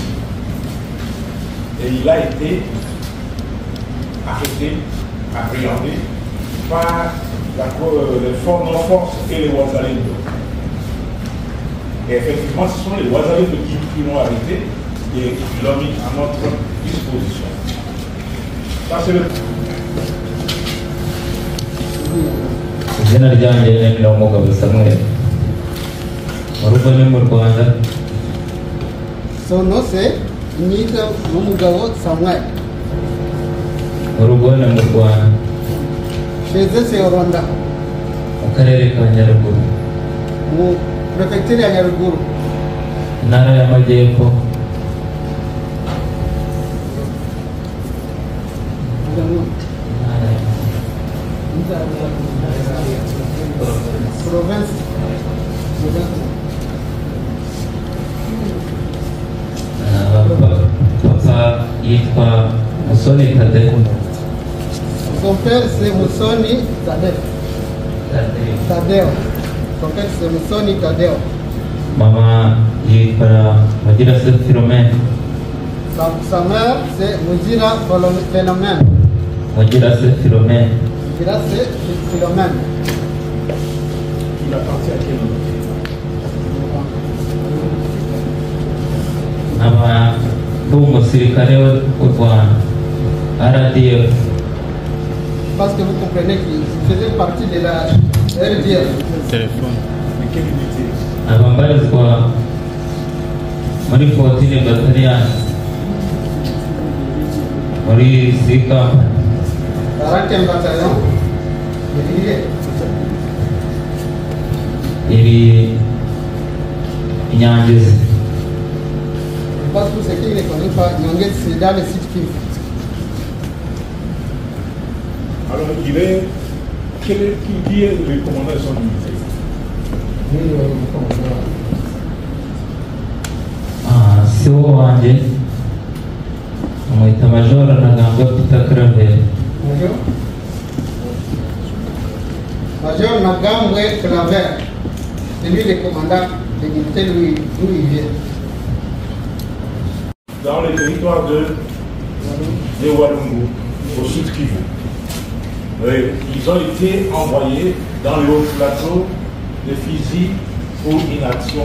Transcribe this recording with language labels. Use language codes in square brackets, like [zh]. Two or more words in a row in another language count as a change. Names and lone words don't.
[fr] Et il a été arrêté, appréhendé par nos forces et les Wazalendo. Et effectivement, ce sont les Wazalendo qui l'ont arrêté et qui l'ont mis à notre disposition. Ça, c'est le... [rw] izina ryanjye ni Umugabo Samuel mu Rwanda. [fr] Son nom c'est Umugabo Samuel. [rw] Mu Rwanda. [fr] Chez eux c'est au Rwanda. [rw] Mu karere ka Nyaruguru. Mu prefecture ya Nyaruguru. Intara y'Amajyepfo. Province. Papa yitwa Musoni Tadeo. [fr] Son père c'est Musoni Tadeo. Son père c'est Musoni Tadeo. [rw] Mama yitwa Magirase Philomène. [fr] Sa mère c'est Mujira Philomène. Magirase Philomène. Magirase Philomène. Il appartient à quel nom? [rw] Aba umusirikare w'u Rwanda RDF. [fr] Parce que vous comprenez qu'il faisait partie de la RDF. Téléphone. Mais quelle unité? [rw] Abambarizwa muri 14 Battalion muri Sika. [fr] 40e bataillon de l'île. [rw] Iri Nyangezi. [fr] Parce que ce qui ne connaît pas, Nyangezi c'est dans le site Kivu. Alors, qui est le commandant de son unité? [rw] Siwo wanjye amwita Major Ntaganda Peter Claver. [fr] Major Ntaganda Claver, c'est lui le commandant de l'unité d'où il vient. Dans le territoire de Walungu, au sud Kivu. Ils ont été envoyés dans le haut plateau de Fizi pour une action.